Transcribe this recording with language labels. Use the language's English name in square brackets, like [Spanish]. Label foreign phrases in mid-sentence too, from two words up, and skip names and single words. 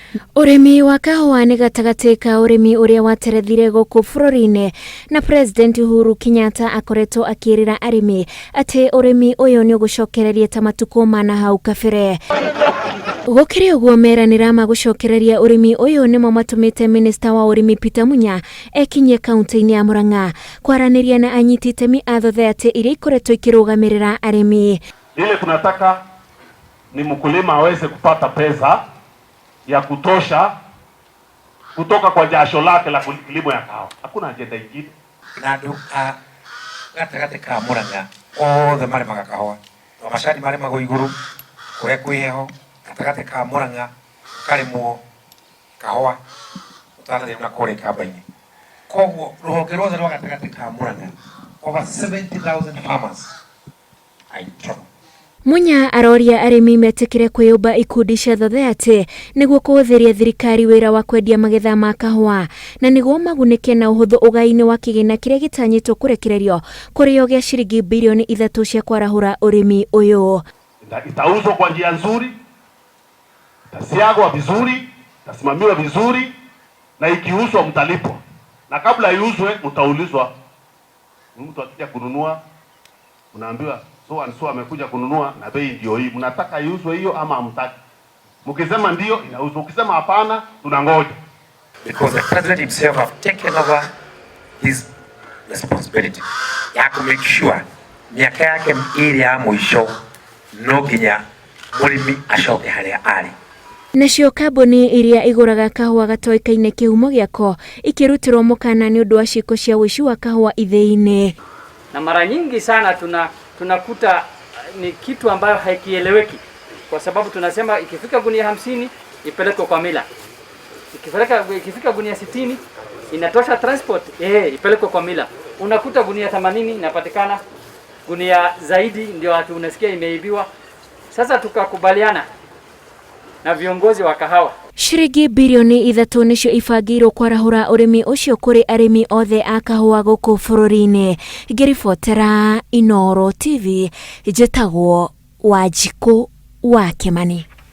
[Kikuyu] Urimi wa kahũa nĩ gatagatĩ ka urimi uria waterethire gũkũ bũrũri-inĩ, na President Uhuru Kenyatta akoretwo akĩrĩra arĩmi atĩ urimi ũyũ nĩ ũgũcokereria ta matukũ mana hau kabere. Gũkĩrĩ ũguo meranĩra ma gũcokereria urimi ũyũ nĩmo matũmĩte Minister wa Urimi Peter Munya ekinyie kaunti-inĩ ya Murang'a kwaranĩria na anyiti itemi a Thothete iria ikoretwo ikĩrũgamĩrĩra arĩmi. [Swahili] Ile tunataka ni mkulima aweze kupata pesa ya kutosha kutoka kwa jasho lake la kilimo ya kahawa. Hakuna ajenda nyingine. [Kikuyu] Na ndu gatagate ka Murang'a othe marĩmaga kahũa. Macani marĩmagwo igũrũ kũrĩa kwĩ heho, gatagate ka Murang'a karĩmwo kahũa ũtanathiĩ na kũrĩa kamba-inĩ. Koguo rũhonge rwothe rwa gatagate ka Murang'a [English] over 70,000 farmers are in trouble. [Kikuyu] Munya aroria arĩmi metĩkĩre kwĩyũmba ikundi cia Thothete nĩguo kũhũthĩria thirikari wĩra wa kwendia magetha ma kahũa na nĩguo magunĩke na ũhũthũ ũgai-inĩ wa kĩgĩna kĩrĩa gĩtanyĩtwo kũrekererio kũrĩo gĩa ciringi bilioni 3 cia kwarahũra ũrĩmi ũyũ. [Swahili] Itauzwa kwa njia nzuri, itasiagwa vizuri, itasimamiwa vizuri, na ikiuzwa mtalipwa. Na kabla iuzwe mtaulizwa, mtu akija kununua unaambiwa [English] so and so [Swahili] amekuja kununua na bei ndio hii. Mnataka iuzwe hiyo ama hamtaki? Mkisema ndio inauzwa, ukisema hapana tunangoja. [English] Because the president himself have taken over his responsibility ya to make sure [Swahili] miaka yake ile ya mwisho [Kikuyu] no nginya mũrĩmi acoke harĩa arĩ. Nacio kambuni iria igũraga kahũa gatoĩkaine kĩhumo gĩako ikĩrutĩrwo mũkana nĩ ũndũ wa ciĩko cia ũici wa kahũa ithĩ-inĩ. [Swahili] Na mara nyingi sana tunakuta ni kitu ambayo haikieleweki, kwa sababu tunasema ikifika gunia 50 ipelekwe kwa mila, ikifika gunia 60 inatosha transport, ipelekwe kwa mila. Unakuta gunia 80 inapatikana, gunia zaidi ndio watu unasikia imeibiwa. Sasa tukakubaliana na viongozi wa kahawa [Kikuyu] ciringi bilioni 3 nĩcio ibangĩirwo kwarahũra ũrĩmi ũcio kũrĩ arĩmi othe a kahũa gũkũ bũrũri-inĩ. Ngĩribotera Inooro TV, njĩtagwo Wanjikũ wa Kĩmani.